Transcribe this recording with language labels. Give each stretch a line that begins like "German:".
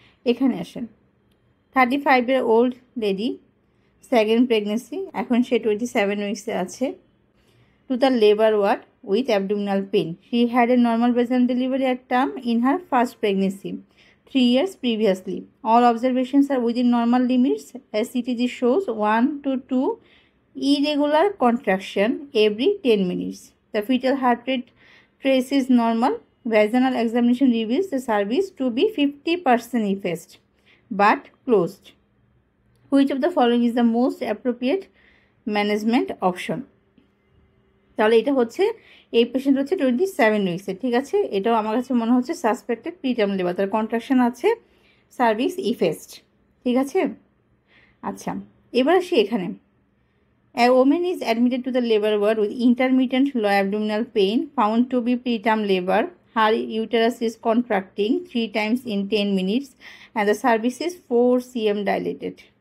Bangla: এখানে আসেন,
English: 35-year-old lady, second pregnancy,
Bangla: এখন সে
English: 27 উইক্সে
Bangla: আছে,
English: To the labour ward with abdominal pain. She had a normal vaginal delivery at term in her first pregnancy 3 years previously. All observations are within normal limits. SCTG shows 1 to 2 irregular contraction every 10 minutes. The fetal heart rate trace is normal. Vaginal examination reveals the cervix to be 50% effaced but closed. Which of the following is the most appropriate management option?
Bangla: তাহলে এটা হচ্ছে, এই patient হচ্ছে 27 উইক্সে। ঠিক আছে, এটাও আমার কাছে মনে হচ্ছে সাসপেক্টেড প্রিটার্ম লেবার, তার কন্ট্রাকশন আছে, সার্ভিক্স ইফেস্ট। ঠিক আছে, আচ্ছা এবার আসি এখানে।
English: A woman is admitted to the labor ward with intermittent low abdominal pain found to be preterm labor. Her uterus is contracting 3 times in 10 minutes and the cervix is 4 cm dilated.